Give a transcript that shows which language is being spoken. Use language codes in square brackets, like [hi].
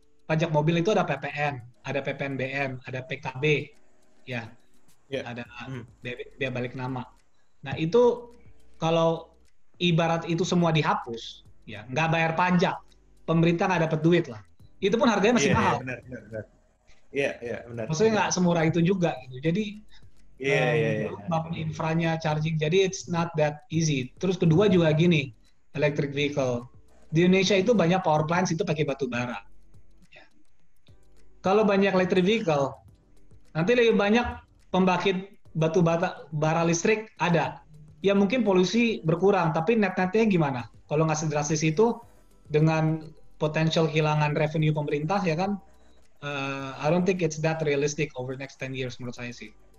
[id] Pajak mobil itu ada PPN, ada PPNBM, ada PKB, ya, ada biaya balik nama. Nah itu kalau ibarat itu semua dihapus, ya nggak bayar pajak, pemerintah nggak dapat duit lah. Itu pun harganya masih mahal. Benar. Benar. Maksudnya nggak semurah itu juga, gitu. Jadi bangun infranya charging, jadi [en] it's not that easy. [id] Terus kedua juga gini, electric vehicle di Indonesia itu banyak power plants itu pakai batu bara. Ya. Kalau banyak electric vehicle, nanti lebih banyak pembangkit batu bara listrik ada. Ya mungkin polusi berkurang, tapi net-netnya gimana? Kalau nggak sedrastis itu, dengan potential kehilangan revenue pemerintah, ya kan? [en] I don't think it's that realistic over the next 10 years [id] menurut saya sih.